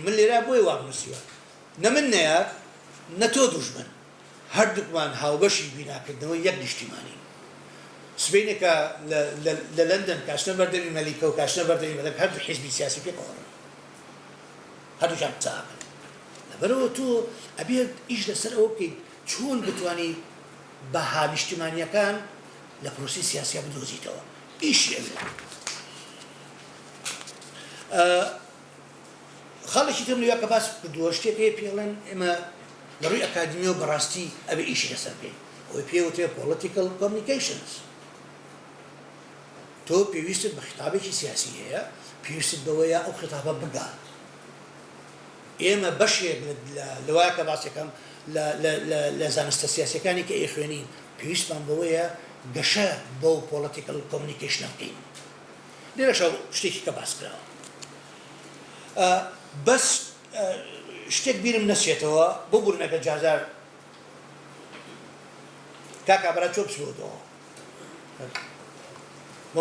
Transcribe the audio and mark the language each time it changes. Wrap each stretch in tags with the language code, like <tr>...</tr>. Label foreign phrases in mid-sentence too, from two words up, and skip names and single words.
<ckb>من لێرە بۆی وابنووسیوە نە من نەیە نە تۆ دوژمن هەردووکمان هاوبەشی بیناکردنەوەی یەک نیشتیمانی سبەینێکە لە لەندەن کاشنە بەردەمی مەلیکە و کاشنە بەردەمی مەلەک هەردوو حیزبی سیاسی پێکەوەڕن هەردووشان قسەکەن لەبەرەوە تۆ ئەبێت ئیش لەسەر ئەوە بکەیت چۆن بتوانی بەها نیشتیمانیەکان لە پرۆسی سیاسیا بدۆزیتەوە ئیشی ئەوێ خاڵێکی تر لەوێ کە باس کردووە شتێک هەیە پێڵێن ئێمە لە ڕووی ئەکادمیۆ بەڕاستی ئەوێ ئیشی لەسەر بکەین ئەوەی پێوتێ</ckb> <en>political communications</en> <ckb>تۆ پێویستت بە خیتابێکی سیاسی هەیە پێویستت بەوەیە ئەو خیتابە بگات ئێمە بەشێک لەوایە کە باسەکەم لە زانستە سیاسەکانی کە ئێخوێنین پێویستمان بەوەیە گەشە بۆ</ckb> <en>political communication</en> <ckb>بکەین لێرەشە شتێکی کە باس کراوە بەس شتێک بیرم نەچێتەوە بۆ بوورنەکە جازار کاکا بەرا چۆ بچبووەوە بۆم</ckb>